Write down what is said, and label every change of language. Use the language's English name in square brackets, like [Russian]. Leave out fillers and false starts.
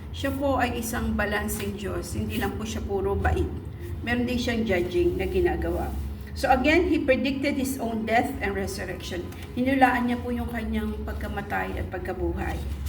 [Filipino] Siya po ay isang balancing Diyos. Hindi lang po siya puro bait. Meron din siyang judging na ginagawa. [English] So again, He predicted His own death and resurrection. [Filipino] Hinulaan niya po yung kanyang pagkamatay at pagkabuhay.